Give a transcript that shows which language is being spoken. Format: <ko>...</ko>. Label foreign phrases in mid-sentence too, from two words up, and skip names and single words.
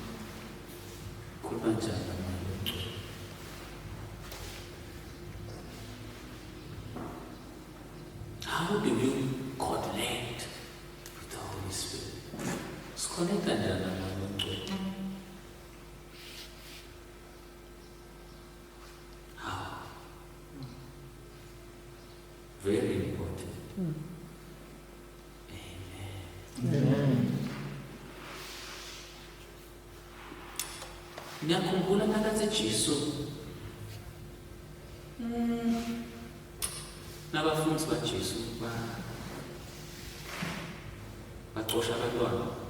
<en>How do you connect with the Holy Spirit? Let's connect and how? Very important. Amen.</en> <ss>Ngiyakhumbula nakathi Jesu nabafundi baJesu baxosha abantwana</ss>